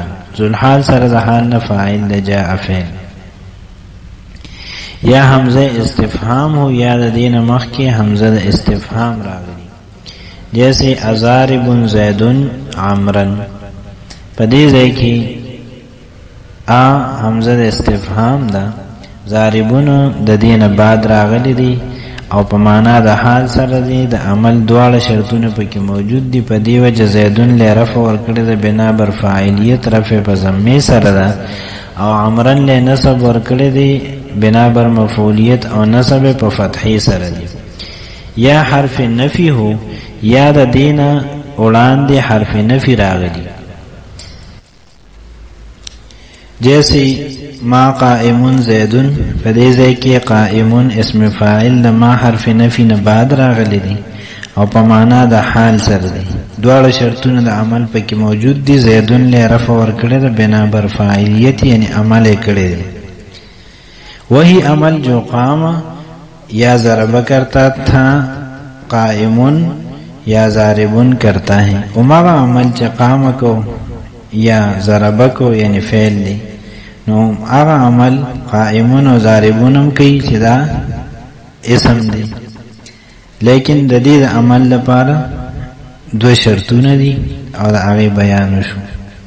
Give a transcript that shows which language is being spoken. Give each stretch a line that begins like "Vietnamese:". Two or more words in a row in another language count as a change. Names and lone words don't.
Pashto: ذوالحال سره د حال نه فاعل د جاء فعل. یا حمزه استفهام ہو یا د دین مخ کې حمزه د استفهام راغلی جیسے
Arabic: ازارب زیدن عمرن
Pashto: پدې ځای کې حمزه د استفهام دا زاربون د دین بعد راغلی دی او په معنا د حال سره دی د عمل دواړه شرطونه پکې موجود دي. په دې وجه زیدن له رفع ورکړي د بنا بر فاعلیت رفع په ضمه سره ده او عمرن له نصب ورکړي دی بنا بر مفعولیت او نصب په فتحې سره دی. یا حرف نفی ہو یا د دینه وړاندې حرف نفی راغلی جیسے
Arabic: ما قائمون زیدن
Pashto: په دې ځای کې قائمون اسم فاعل د ما حرف نفی نه بعد راغلی دی او په معنا د حال سره دی. دواړه شرطونه د عمل پکې موجود دي. زیدن له رفع ورکړي د بنا بر فاعلیت یعنی عمل یې کړی دی.
Urdu: وہی عمل جو قام یا ضرب کرتا تھا قائمون یا ضاربون کرتا ہے.
Pashto: امغا عمل چه قام کو یا ضرب کو یعنی فعل دی نو اغا عمل قائمون و ضاربونم کئی چه دا اسم دی لیکن د دې عمل لپاره دو شرطونه دي او دا هغه بیان شو.